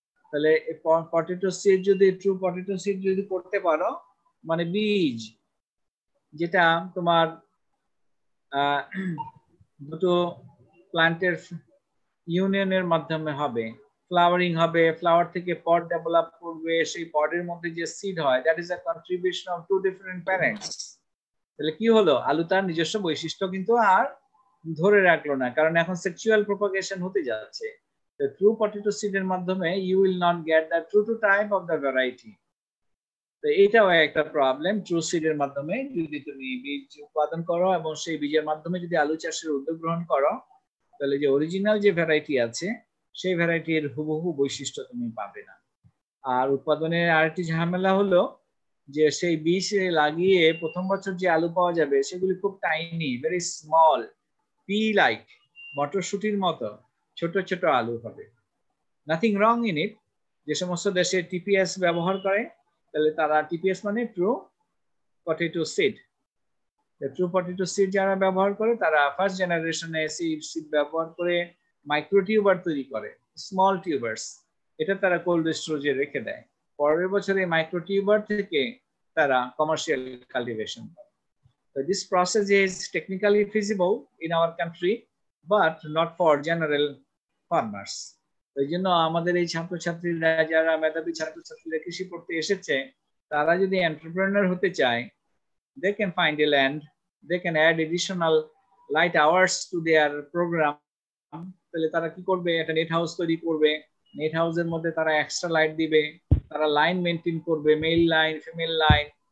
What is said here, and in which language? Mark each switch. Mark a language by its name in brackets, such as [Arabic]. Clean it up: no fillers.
[Bangla] তাহলে potato seed যদি true potato seed যদি করতে পারো, মানে বীজ যেটা তোমার দুটো প্ল্যান্টের ইউনিয়নের মাধ্যমে হবে, ফ্লাওয়ারিং হবে, ফ্লাওয়ার থেকে পট ডেভেলপ করবে, সেই পটের মধ্যে যে সিড হয় [English] That is a contribution of two different parents. [Bangla] তাহলে কি হলো, আলু তার নিজস্ব বৈশিষ্ট্য কিন্তু আর ধরে রাখলো না, কারণ এখন সেক্সুয়াল প্রোপাগেশন হতে যাচ্ছে। [English] The true potato seed [Bangla] এর মাধ্যমে [English] you will not get the true type of the variety. [Bangla] তো এটাও একটা প্রবলেম। ট্রু সিড এর মাধ্যমে যদি তুমি বীজ উৎপাদন করো এবং সেই বীজের মাধ্যমে যদি আলু চাষের উদ্যোগ গ্রহণ করো, তাহলে যে অরিজিনাল যে ভ্যারাইটি আছে সেই ভ্যারাইটির হুবহু বৈশিষ্ট্য তুমি পাবে না। আর উৎপাদনের আরেকটি ঝামেলা হলো যে সেই বীজ লাগিয়ে প্রথম বছর যে আলু পাওয়া যাবে সেগুলি খুব [English] tiny, very small, pea like, [Bangla] মটরশুটির মতো ছোট ছোট আলু হবে। [English] Nothing wrong in it. [Bangla] যে সমস্ত দেশে টিপিএস ব্যবহার করে, তাহলে তারা টিপিএস মানে true potato seed. True potato seed যারা ব্যবহার করে তারা ফার্স্ট জেনারেশনে সিড ব্যবহার করে মাইক্রো টিউবার তৈরি করে, স্মল টিউবার্স। এটা তারা কোল্ড স্টোরেজে রেখে দেয়। পরের বছরে মাইক্রো টিউবার থেকে তারা কমার্শিয়াল কাল্টিভেশন করে। [English] So this process is technically feasible in our country, but not for general farmers. [Bangla] এই জন্য আমাদের এই ছাত্রছাত্রীরা যারা মেধাবী ছাত্রছাত্রীরা কৃষি পড়তে এসেছে, তারা যদি এন্টারপ্রেনার হতে চায়, [English] they can find a land, they can add additional light hours to their program. [Bangla] তাহলে তারা কি করবে, একটা নেট হাউস তৈরি করবে, নেট হাউসের মধ্যে তারা এক্সট্রা লাইট দিবে, তারা লাইন মেনটেন করবে, মেল লাইন, ফিমেল লাইন।